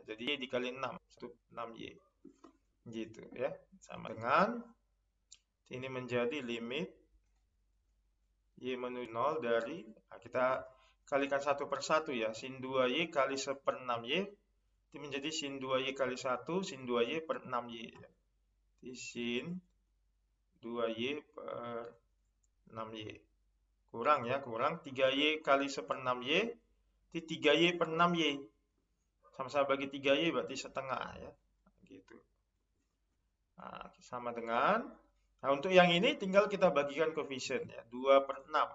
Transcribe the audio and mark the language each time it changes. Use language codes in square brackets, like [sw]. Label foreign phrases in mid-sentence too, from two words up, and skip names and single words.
[id] Jadi Y dikali 6, 6Y. Gitu ya. Sama dengan ini menjadi limit Y menuju 0 dari, kita kalikan 1 per 1 ya. Sin 2Y kali 1 per 6Y itu menjadi sin 2Y kali 1, sin 2Y per 6Y ya. Jadi sin 2Y per 6Y. Kurang ya, kurang 3Y kali 1 per 6Y itu 3Y per 6Y. Sama-sama bagi 3Y berarti setengah ya. Gitu. Nah, sama dengan, nah untuk yang ini tinggal kita bagikan koefisien ya, 2 per 6.